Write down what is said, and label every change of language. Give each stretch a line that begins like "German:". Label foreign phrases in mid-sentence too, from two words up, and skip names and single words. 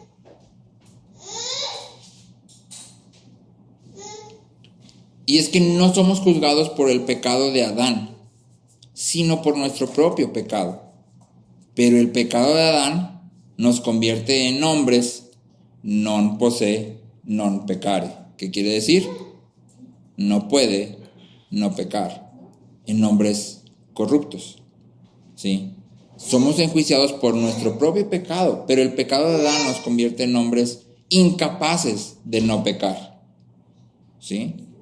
Spanish: Y es que no somos juzgados por el pecado de Adán, sino por nuestro propio pecado. Pero el pecado de Adán nos convierte en hombres
Latin: non posse, non peccare.
Spanish: ¿Qué quiere decir? No puede no pecar, en hombres corruptos, ¿sí? Somos enjuiciados por nuestro propio pecado, pero el pecado de Adán nos convierte en hombres incapaces de no pecar, ¿sí?